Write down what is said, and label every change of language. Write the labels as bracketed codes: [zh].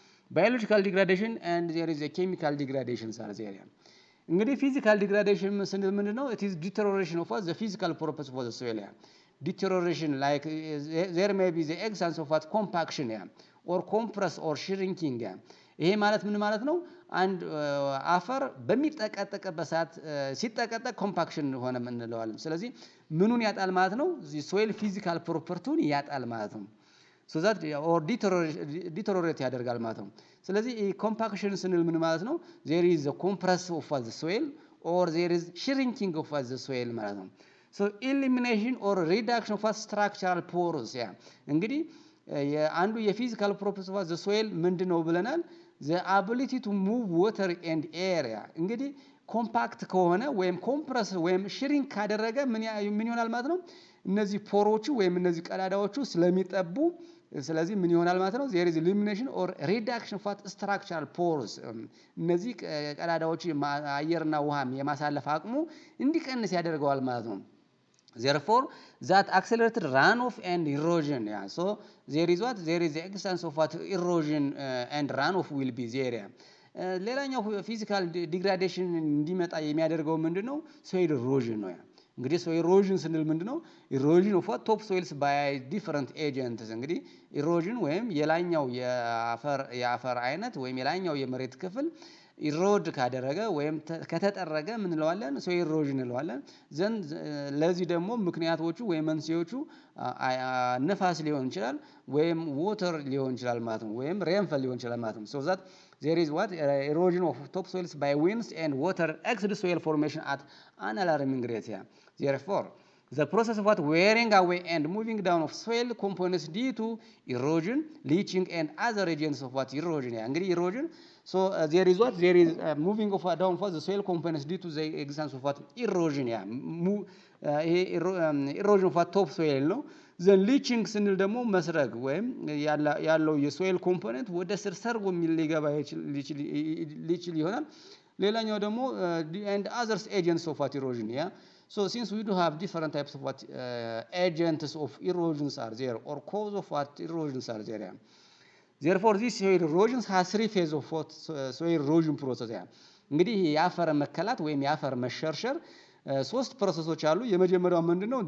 [en] Biological degradation and there is a chemical degradation are there. [am] እንግዲህ ፊዚካል ዲግራዴሽን ስንል ምንድነው? [en] it is deterioration of what the physical properties of the soil. Deterioration like there may be the existence of what compaction or compress or shrinking. [am] ይሄ ማለት ምን ማለት ነው? አንድ አፈር በሚጠቀጠቅበት ሰዓት ሲጠቀጠቅ ኮምፓክሽን ሆነ እንለዋለን። ስለዚህ ምኑን ያጣል ማለት ነው? ሶይል ፊዚካል ፕሮፐርቲውን ያጣል ማለት ነው። [en] so that or deteriorate [am] ያደርጋል ማለት ነው። ስለዚህ ኮምፓክሽን ስንል ምን ማለት ነው? [en] there is a compress of the soil or there is shrinking of the soil [am] ማለት ነው። [en] so elimination or reduction of structural pores. [am] እንግዲህ አንዱ የፊዚካል ፕሮፐርቲስ ኦፍ the soil ምንድነው ብለናል? [en] the ability to move water and air. [am] እንግዲህ ኮምፓክት ከሆነ ወይም ኮምፕረስ ወይም ሽሪንክ ካደረገ ምን ይሆናል ማለት ነው? እነዚህ ፖሮቹ ወይም እነዚህ ቀዳዳዎቹ ስለሚጠቡ ስለዚህ ምን ይሆናል ማለት ነው? [en] there is elimination or reduction of structural pores. [am] እነዚህ ቀዳዳዎቹ አየርና ውሃም የማሳለፍ አቅሙ እንዲቀንስ ያደርገዋል ማለት ነው። [en] therefore that accelerated runoff and erosion. so there is the existence of what erosion and runoff will be there. [am] ሌላኛው ፊዚካል ዲግራዴሽን እንዲመጣ የሚያደርገው ምንድነው? [en] soil erosion ነው። እንግዲህ soil erosion ስንል ምንድነው? erosion of what top soils by different agents. [am] እንግዲህ erosion ወይም የላኛው የአፈር አይነት ወይም የላኛው የመሬት ክፍል ኢሮድ ካደረገ ወይም ከተጠረገ ምን እንለዋለን? ሶይል ኢሮዥን እንለዋለን። ዘንድ ለዚህ ደግሞ ምክንያቶቹ ወይም መንስኤዎቹ ነፋስ ሊሆን ይችላል ወይም ዎተር ሊሆን ይችላል ማለት ነው። ወይም ሬንፈል ሊሆን ይችላል ማለት ነው። [en] so that there is what erosion of topsoils by winds and water exceeds soil formation at an alarming rate here. Therefore the process of what wearing away and moving down of soil components due to erosion, leaching and other agents of what erosion. እንግዲህ erosion so there is what there is moving of down for the soil components due to the existence of what erosion. erosion of what top soil [am] ነው። ዘን ሊቺንግ ስንል ደግሞ መስረግ ወይም ያለው የሶይል ኮምፖነንት ወደ ስር ሰርጎ ሊገባ ሊችል ይሆናል። ሌላኛው ደግሞ [en] and others agents of what erosion. So since we do have different types of what agents of erosions are there or cause of what erosions are there. Therefore this soil erosion has 3 phases of what soil erosion process. [am] እንግዲህ የአፈር መከላት ወይም የአፈር መሸርሸር 3 ፕሮሰሶች አሉ። የመጀመሪያው ምንድነው?